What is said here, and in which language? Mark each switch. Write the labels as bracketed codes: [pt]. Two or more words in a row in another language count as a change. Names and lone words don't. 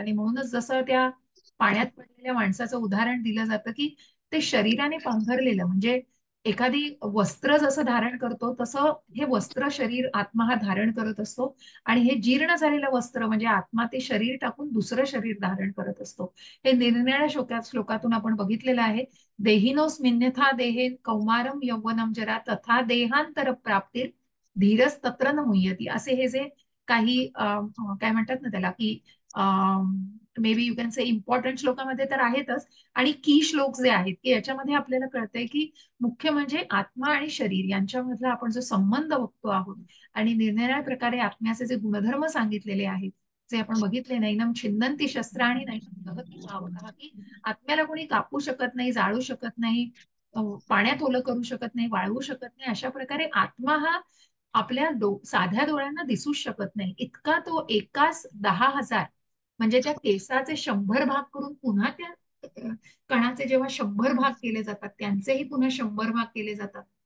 [mr] आणि म्हणूनच जसं त्या पाण्यात पडलेल्या माणसाचं उदाहरण दिलं जातं की ते शरीराने पांघरलेलं, म्हणजे एखादी वस्त्र जसं धारण करतो तसं हे वस्त्र शरीर आत्मा हा धारण करत असतो. आणि हे जीर्ण झालेलं वस्त्र म्हणजे आत्मा ते शरीर टाकून दुसरं शरीर धारण करत असतो. हे निरनिराळ्या श्लोकातून आपण बघितलेलं आहे. [sa] देहिनोस्मिन्यथा देहे कौमारम यौवनम जरा तथा देहांतर प्राप्तीर धीरस तत्र न मुह्यती, [mr] असे हे जे काही काय म्हणतात ना त्याला, की [en] maybe you can say important [mr] श्लोकामध्ये तर आहेतच. आणि की श्लोक जे आहेत की याच्यामध्ये आपल्याला कळतंय की मुख्य म्हणजे आत्मा आणि शरीर यांच्यामधला आपण जो संबंध बघतो आहोत. आणि निरनिराळ्या प्रकारे आत्म्याचे जे गुणधर्म सांगितलेले आहेत, जे आपण बघितले, [sa] नैनम छिन्नंती शस्त्राणी नैनम दहती पावकः, [mr] की आत्म्याला कोणी कापू शकत नाही, जाळू शकत नाही, पाण्यात ओलं करू शकत नाही, वाळवू शकत नाही. अशा प्रकारे आत्मा हा आपल्या साध्या डोळ्यांना दिसूच शकत नाही, इतका तो एकाच 10,000, म्हणजे त्या केसाचे 100 भाग करून पुन्हा त्या कणाचे जेव्हा 100 भाग केले जातात, त्यांचेही पुन्हा 100 भाग केले जातात.